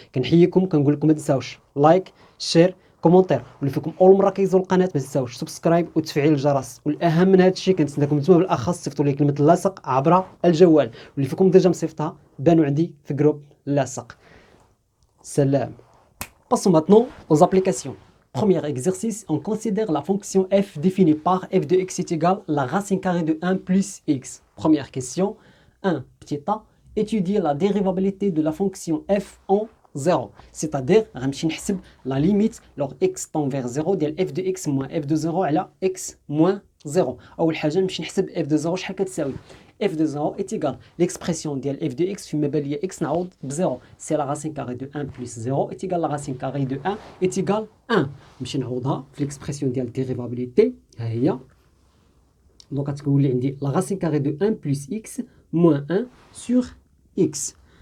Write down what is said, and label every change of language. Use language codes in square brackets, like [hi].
[ar] كنحييكم كنقول لكم ما تنساوش لايك شير كومونتير، واللي فيكم اول مره كيزور القناه ما تنساوش سبسكرايب وتفعيل الجرس، والاهم من هذا الشيء كنتسناكم نتوما بالاخص صيفطوا لي كلمه اللاصق عبر الجوال، واللي فيكم ديجا مصيفطها بانوا عندي في جروب اللاصق. [fr] سلام. Passons maintenant aux applications. Premier exercice, on considère la fonction f définie par f de x est égal à la racine carrée de 1 plus x. Première question, 1 petit a, étudier la dérivabilité de la fonction f en 0. C'est-à-dire, [ar] غنمشي نحسب [fr] la limite lors x tend vers 0 ديال f de x moins f de 0 على x moins 0. [ar] أول حاجة نمشي نحسب [fr] f de 0 [ar] شحال كتساوي. [fr] f de 0 est égal l'expression ديال f de x [ar] فيما بان ليا x نعوض ب [fr] 0 c'est la racine carrée de 1 plus 0 est égal la racine carrée de 1 est égal 1. [ar] نمشي نعوضها في l'expression ديال dérivabilité ها هي. دونك غتولي عندي [fr] la racine carrée de 1 plus x moins 1 sur x.